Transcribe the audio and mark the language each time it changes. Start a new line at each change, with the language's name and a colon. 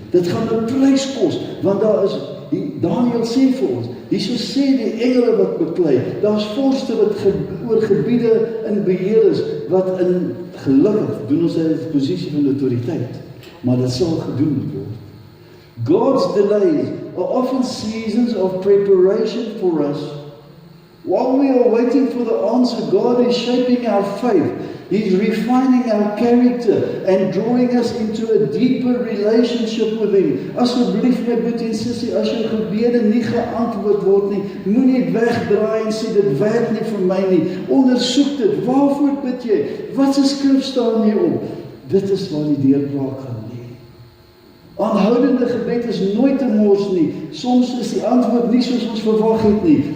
Afrikaans: Dit gaan 'n prys kos, want daar is, Daniël sê vir ons, hierso sê die engele wat beklei, daar's vorste wat oor gebiede in beheer is, wat in gelukkig doen ons uit 'n posisie van autoriteit, maar dit sal gedoen word.
English: God's delays are often seasons of preparation for us. While we are waiting for the answer, God is shaping our faith. He's refining our character and drawing us into a deeper relationship with Him.
Afrikaans: Asseblief my boetie en sussie, as jou gebede nie geantwoord word nie, moenie wegdraai en sê dit werk nie vir my nie. Ondersoek dit. Waarvoor bid jy? Wat se skrif staan hier op? Dit is waar die deurbraak gaan lê. Aanhoudende gebed is nooit 'n mors nie. Soms is die antwoord nie soos ons verwag het nie.